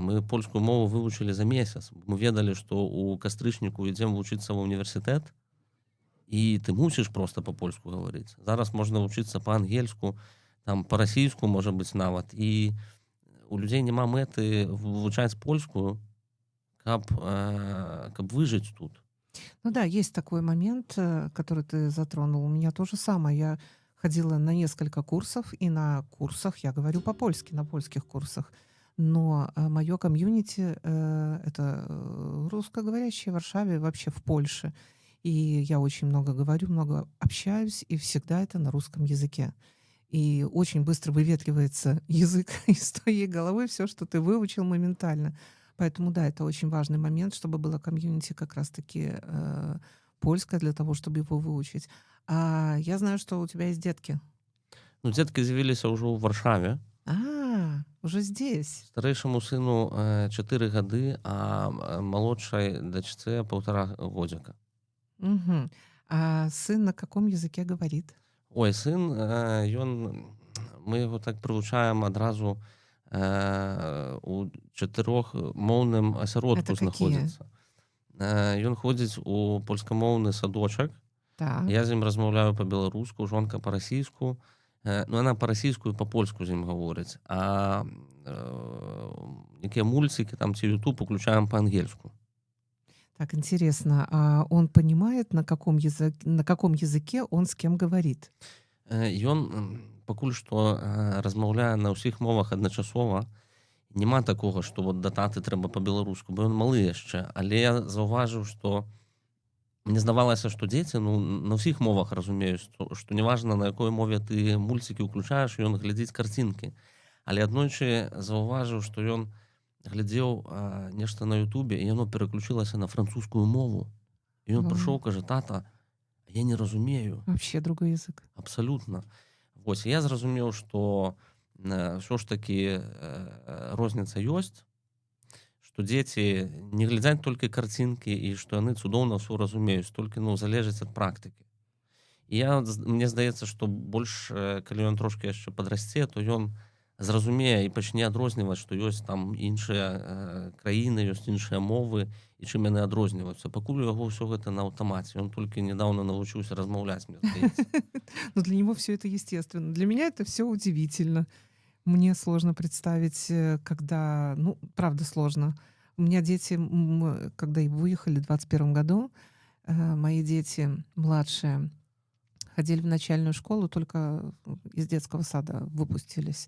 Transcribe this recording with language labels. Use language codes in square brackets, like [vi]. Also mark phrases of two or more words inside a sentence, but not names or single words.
[be] Мы польскую мову вывучылі за месяц. Мы ведалі, што ў кастрычніку ідзем вучыцца ва ўніверсітэт, і ты мусіш проста па-польску гаварыць. Зараз можна вучыцца па-ангельску, там па-расійску, можа быць, нават. І у людзей няма мэты вывучаць польскую, каб выжыць тут. [ru] Ну да, есть такой момент, который ты затронул. У меня то же самое. Я ходила на несколько курсов, и на курсах я говорю по-польски, на польских курсах. Но мое комьюнити это русскоговорящие в Варшаве, вообще в Польше. И я очень много говорю, много общаюсь, и всегда это на русском языке. И очень быстро выветривается язык из твоей головы, все, что ты выучил моментально. Поэтому да, это очень важный момент, чтобы было комьюнити как раз-таки польское для того, чтобы его выучить. А я знаю, что у тебя есть детки. [be] Ну, дзеткі з'явіліся ўжо ў Варшаве. [ru] Уже здесь. [be] Старэйшаму сыну 4 гады, а малодшай дачцэ 1,5 годзіка. Мгм. [ru] А сын на каком языке говорит? [be] Ой, сын, мы яго так прывучаем адразу у 4-моўным [ru] Это [be] асяродку [ru] какие? [be] знаходзіцца. Ён ходзіць у польскамоўны садочак. Так. Я з ім размаўляю па-беларуску, жонка па-расійску. Ну, яна па-расійску і па-польску з ім гаворыць. А якія мульцікі там ці YouTube уключаем па-ангельску. [ru] Так, интересно, а он понимает, на каком языке он с кем говорит? [be] Ён пакуль што размаўляе на ўсіх мовах адначасова. Няма такога, што вот да таты трэба па-беларуску, бо ён малы яшчэ. Але я заўважыў, што мне здавалася, што дзеці на ўсіх мовах разумеюць, што неважна, на якой мове ты мульцікі ўключаеш, ён глядзіць карцінкі. Але аднойчы заўважыў, што ён глядзеў нешта на Ютубе, і яно пераключылася на французскую мову. І ён прыйшоў, кажа: тата, я не разумею. [ru] Вообще другой язык. [be] Абсалютна. Вось, я зразумеў, што ўсё ж такі розніца ёсць, што дзеці не глядзяць толькі карцінкі і што яны цудоўна ўсё разумеюць, толькі залежыць ад практыкі. І мне здаецца, што больш, калі ён трошкі яшчэ падрасце, то ён зразумее і пачне адрозніваць, што ёсць там іншыя краіны, ёсць іншыя мовы, і чым яны адрозніваюцца. Пакуль у яго ўсё гэта на аўтамаце. Ён толькі нядаўна навучыўся размаўляць, мне здаецца. [ru] Но для него все это естественно. Для меня это все удивительно. Мне сложно представить, когда... Ну, правда, сложно. У меня дети, когда выехали в 2021 году, мои дети младшие ходили в начальную школу, только из детского сада выпустились.